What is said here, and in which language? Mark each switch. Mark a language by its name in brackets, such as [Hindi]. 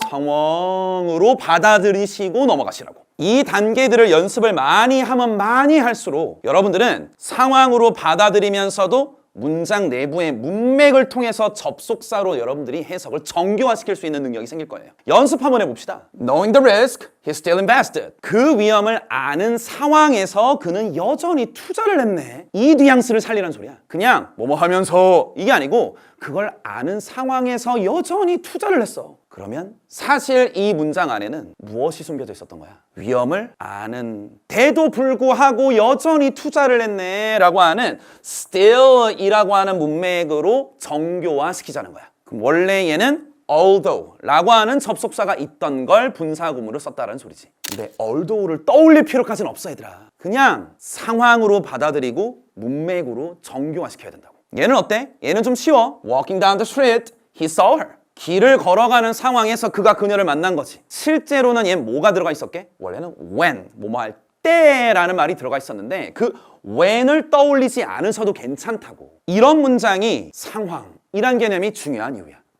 [Korean] 상황으로 받아들이시고 넘어가시라고. 이 단계들을 연습을 많이 하면 많이 할수록 여러분들은 상황으로 받아들이면서도 문장 내부의 문맥을 통해서 접속사로 여러분들이 해석을 정교화시킬 수 있는 능력이 생길 거예요. 연습 한번 해봅시다. [English] Knowing the risk, he still invested. [Korean] 그 위험을 아는 상황에서 그는 여전히 투자를 했네. 이 뉘앙스를 살리라는 소리야. 그냥 뭐뭐 하면서 이게 아니고 그걸 아는 상황에서 여전히 투자를 했어. 그러면 사실 이 문장 안에는 무엇이 숨겨져 있었던 거야? 위험을 아는데도 불구하고 여전히 투자를 했네 라고 하는 still 이라고 하는 문맥으로 정교화시키자는 거야. 그럼 원래 얘는 although 라고 하는 접속사가 있던 걸 분사구문으로 썼다는 소리지. 근데 although를 떠올릴 필요까지는 없어 얘들아. 그냥 상황으로 받아들이고 문맥으로 정교화시켜야 된다고. 얘는 어때? 얘는 좀 쉬워. [English] Walking down the street, he saw her. [Korean] 길을 걸어가는 상황에서 그가 그녀를 만난 거지. 실제로는 얘 뭐가 들어가 있었게? 원래는 when, 뭐뭐 할 때라는 말이 들어가 있었는데 그 when을 떠올리지 않으셔도 괜찮다고. 이런 문장이 상황이란 개념이 중요한 이유야.